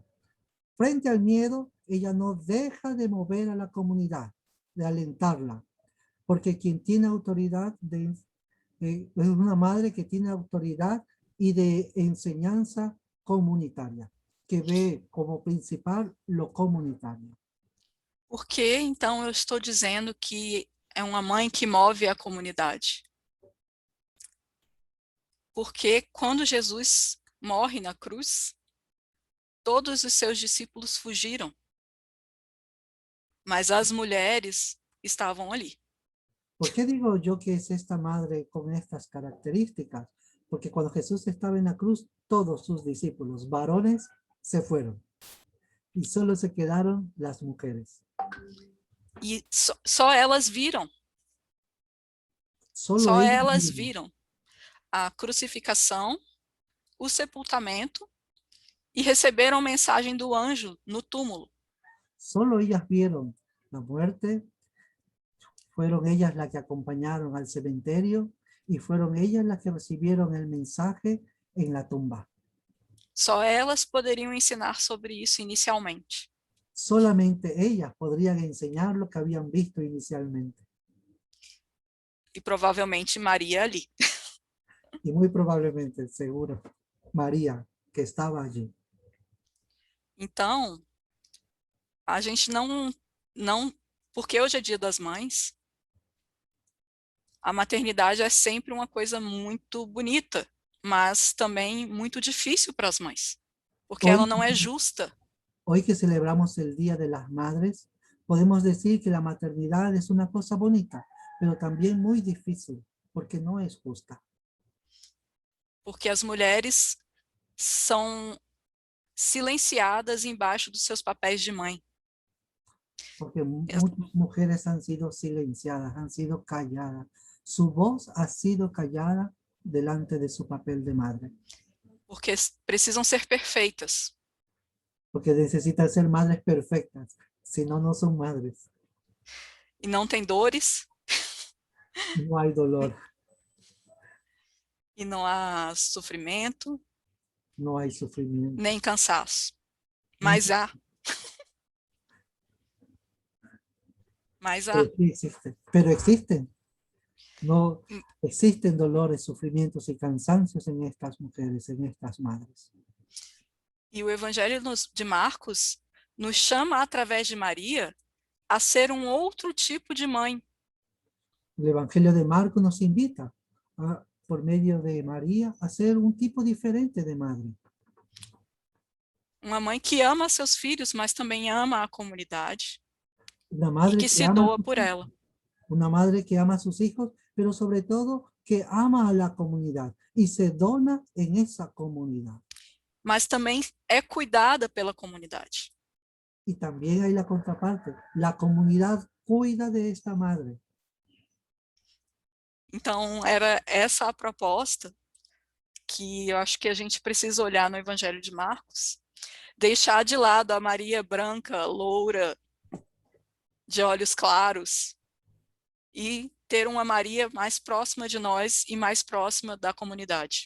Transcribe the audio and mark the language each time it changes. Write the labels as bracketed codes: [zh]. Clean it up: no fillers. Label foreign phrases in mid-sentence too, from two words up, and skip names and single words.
[es] Frente al miedo, ella no deja de mover a la comunidad, de alentarla, porque quien tiene autoridad es una madre que tiene autoridad y de enseñanza comunitaria, que ve como principal lo comunitario. [pt] Por que, então, eu estou dizendo que é uma mãe que move a comunidade? Porque quando Jesus morre na cruz, todos os seus discípulos fugiram, mas as mulheres estavam ali. [es] ¿Por qué digo yo que es esta madre con estas características? Porque cuando Jesús estaba en la cruz, todos sus discípulos, varones, se fueron. Y solo se quedaron las mujeres. [pt] E só elas viram, [es] Solo [pt] só [es] ellas [pt] elas [es] vieron. [pt] viram a crucificação, o sepultamento e receberam mensagem do anjo no túmulo. [es] Solo ellas vieron la muerte, fueron ellas las que acompañaron al cementerio y fueron ellas las que recibieron el mensaje en la tumba. [pt] Só elas poderiam ensinar sobre isso inicialmente. [es] Solamente ellas podrían enseñar lo que habían visto inicialmente. [pt] E provavelmente Maria ali. [es] Y muy probablemente, seguro, María, que estaba allí. [pt] Então, a gente não, porque hoje é Dia das Mães, a maternidade é sempre uma coisa muito bonita, mas também muito difícil para as mães, porque ela não é justa. [es] Hoy que celebramos el Día de las Madres, podemos decir que la maternidad es una cosa bonita, pero también muy difícil, porque no es justa. [pt] Porque as mulheres são silenciadas embaixo dos seus papéis de mãe. [es] Porque muchas mujeres han sido silenciadas, han sido calladas. Su voz ha sido callada delante de su papel de madre. [pt] Porque precisam ser perfeitas. [es] Porque necesitan ser madres perfectas, si no, no son madres. [pt] E não tem dores. [es] No hay dolor. [pt] E não há sofrimento. [es] No hay sufrimiento. [pt] Nem cansaço. Mas há. Mas há. [es] Pero existen. No existen dolores, sufrimientos y cansancios en estas mujeres, en estas madres. [pt] E o Evangelho de Marcos nos chama, através de Maria, a ser um outro tipo de mãe. [es] El Evangelio de Marcos nos invita, por medio de María, a ser un tipo diferente de madre. [pt] Uma mãe que ama seus filhos, mas também ama a comunidade. [es] Una madre [pt] E que se doa por ela. [es] Una madre que ama a sus hijos, pero sobre todo que ama a la comunidad y se dona en esa comunidad. [pt] Mas também é cuidada pela comunidade. [es] Y también hay la contraparte, la comunidad cuida de esta madre. [pt] Então, era essa a proposta que eu acho que a gente precisa olhar no Evangelho de Marcos, deixar de lado a Maria branca, loura, de olhos claros, e ter uma Maria mais próxima de nós e mais próxima da comunidade.